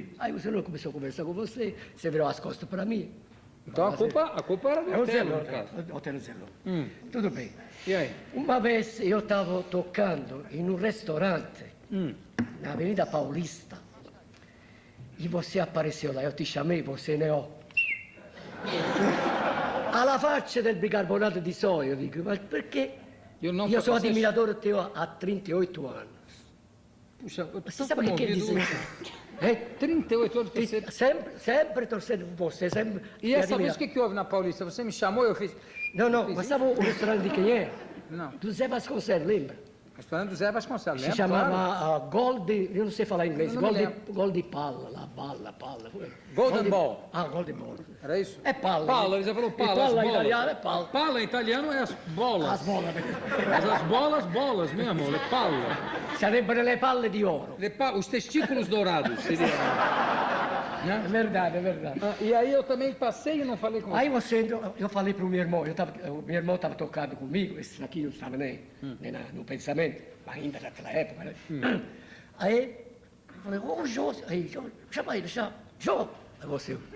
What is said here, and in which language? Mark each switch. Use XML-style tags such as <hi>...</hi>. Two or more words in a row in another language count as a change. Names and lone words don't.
<pt>Aí o Zelone começou a conversar com você. Você virou as costas para mim. Então a culpa era do É o hotel, Zelone, no caso. Hotel Zelone. Tudo bem. E aí? Uma vez eu estava tocando em um restaurante na Avenida Paulista e você apareceu lá. Eu te chamei, você né, ó.</pt> <it>Alla faccia del bicarbonato di soia,</it> <pt>eu digo, mas por quê? Eu sou admirador teu há 38 anos. Puxa, eu tô Você sabe o que quer dizer? 38 anos você... Sempre torcendo por você, sempre. E essa vez o que houve na Paulista? Você me chamou e eu fiz... Não, mas sabe o restaurante de quem é? Não. Do Zé Vasconcelos, lembra? Restaurante do Zé Vasconcelos, Se lembra? chamava Claro. Gold, eu não sei falar inglês, Eu não me Gold Palla, lá, Palla. Golden Ball. Golden Ball. Era isso? É Palla. Palla, ele já falou Palla. E Palla as em bolas. italiano é Palla. Palla em italiano é as bolas. As bolas. Mas as bolas mesmo,</pt> <it>le palla. Sarebbero le palle di oro.</it> <pt>Os testículos dourados seria. Né? É verdade, é verdade. E aí eu também passei e não falei com você. Aí eu falei para o meu irmão, o meu irmão estava tocando comigo, esse aqui não estava nem no pensamento, ainda naquela época, né? Aí eu falei, ô Jô, aí, Jô, chama ele, chama, Jô, é você.</pt>